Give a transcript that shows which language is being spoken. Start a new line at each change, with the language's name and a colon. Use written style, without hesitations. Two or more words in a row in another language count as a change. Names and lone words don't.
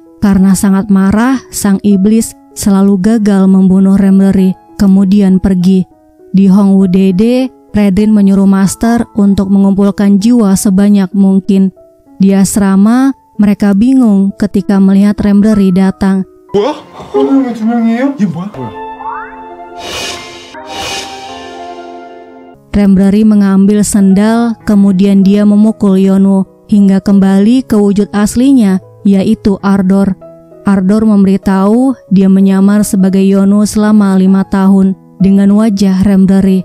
Indonesian: Karena sangat marah, sang iblis selalu gagal membunuh Remleri, kemudian pergi. Di Hongwoo Dede, Redrin menyuruh Master untuk mengumpulkan jiwa sebanyak mungkin. Di asrama, mereka bingung ketika melihat Remleri datang.
Korean: 뭐야? 오늘 두 명이에요? 얘 뭐야?
Indonesian: Remleri mengambil sendal, kemudian dia memukul Yeonwoo hingga kembali ke wujud aslinya, yaitu Ardor. Ardor memberitahu dia menyamar sebagai Yeonwoo selama 5 tahun dengan wajah Remleri.